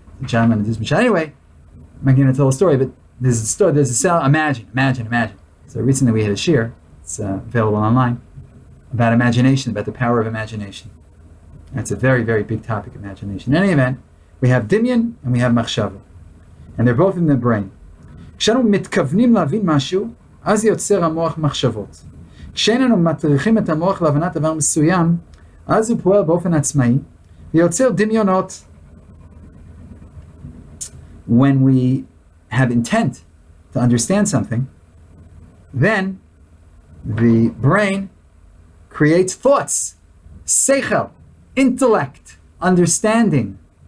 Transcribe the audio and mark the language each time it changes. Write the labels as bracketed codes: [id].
[en] John Lennon did anyway, I'm not going to tell a story, but there's a story, there's a cell, imagine. So recently we had a shir, it's available online, about imagination, about the power of imagination. That's a very, very big topic, imagination. In any event, we have dimyan and we have machshava. And they're both in the brain. [he] כשאנו מתכוונים להבין משהו, אז יוצר המוח מחשבות. כשאיננו מטריחים את המוח להבנת דבר מסוים, אז הוא פועל באופן עצמאי, ויוצר דמיונות. [en] When we have intent to understand something, then the brain creates thoughts, seichel, intellect, understanding.